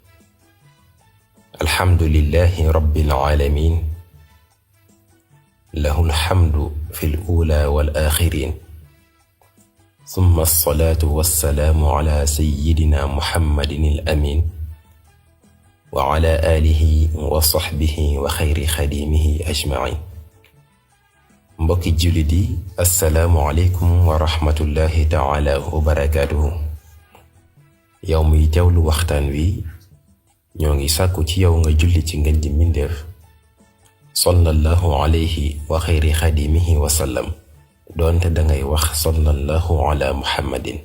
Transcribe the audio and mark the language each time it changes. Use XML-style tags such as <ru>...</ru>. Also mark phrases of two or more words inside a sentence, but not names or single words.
<ar>الحمد لله رب العالمين، له الحمد في الأولى والآخرين، ثم الصلاة والسلام على سيدنا محمد الأمين وعلى آله وصحبه وخير خديمه أجمعين.</ar> <wo>mbokki jullit yi,</wo> <ar>السلام عليكم ورحمة الله تعالى وبركاته.</ar> <wo>yow muy teewlu waxtaan wi, ñoo ngi sàkku ci yow nga julli ci ngën ji mbindéef</wo> <ar>صلى الله عليه وخير خديمه وسلم,</ar> <wo>doonte dangay wax</wo> <ar>صلى الله على محمد.</ar>